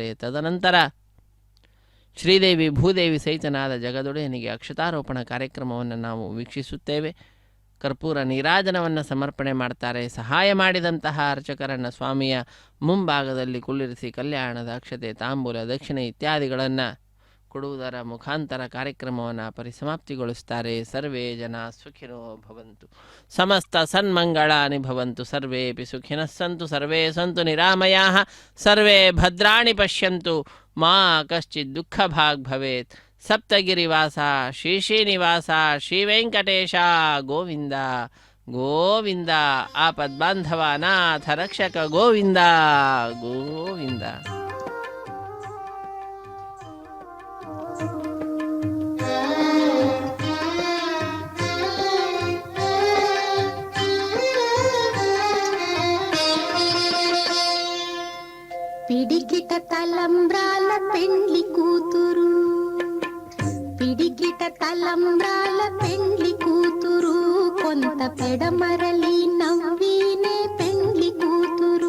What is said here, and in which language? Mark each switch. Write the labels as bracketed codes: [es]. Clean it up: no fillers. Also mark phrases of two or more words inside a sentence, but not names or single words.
[kn] ತದನಂತರ ಶ್ರೀದೇವಿ ಭೂದೇವಿ ಸಹಿತನಾದ ಜಗದೊಡೆಯನಿಗೆ ಅಕ್ಷತಾರೋಪಣ ಕಾರ್ಯಕ್ರಮವನ್ನು ನಾವು ವೀಕ್ಷಿಸುತ್ತೇವೆ. ಕರ್ಪೂರ ನೀರಾಜನವನ್ನು ಸಮರ್ಪಣೆ ಮಾಡ್ತಾರೆ. ಸಹಾಯ ಮಾಡಿದಂತಹ ಅರ್ಚಕರನ್ನು ಸ್ವಾಮಿಯ ಮುಂಭಾಗದಲ್ಲಿ ಕುಳ್ಳಿರಿಸಿ ಕಲ್ಯಾಣದ ಅಕ್ಷತೆ ತಾಂಬೂಲ ದಕ್ಷಿಣೆ ಇತ್ಯಾದಿಗಳನ್ನು ಕೊಡುವುದರ ಮುಖಾಂತರ ಕಾರ್ಯಕ್ರಮವನ್ನು ಪರಿಸಮಾಪ್ತಿಗೊಳಿಸ್ತಾರೆ. [sa] ಸರ್ವೇ ಜನ ಸುಖಿನೋ ಭವಂತು, ಸಮಸ್ತ ಸನ್ಮಂಗಳಾನಿ ಭವಂತು, ಸರ್ವೇಪಿ ಸುಖಿನಃ ಸಂತು, ಸರ್ವೇ ಸಂತು ನಿರಾಮಯಾಃ, ಸರ್ವೇ ಭದ್ರಾಣಿ ಪಶ್ಯಂತು, ಮಾ ಕಶ್ಚಿತ್ ದುಃಖ ಭಾಗ್ ಭವೇತ್. [kn] ಸಪ್ತಗಿರಿವಾಸ ಶ್ರೀ ಶ್ರೀನಿವಾಸ ಶ್ರೀ ವೆಂಕಟೇಶ ಗೋವಿಂದ ಗೋವಿಂದ. ಆಪದ್ಬಾಂಧವ ಅನಾಥ ರಕ್ಷಕ ಗೋವಿಂದ ಗೋವಿಂದ. [te] పిడికిట తలంబ్రాల పెండ్లి కూతురు, పిడికిట తలంబ్రాల పెండ్లి కూతురు, కొంత పెడమరలి నవ్వీనే పెండ్లి కూతురు.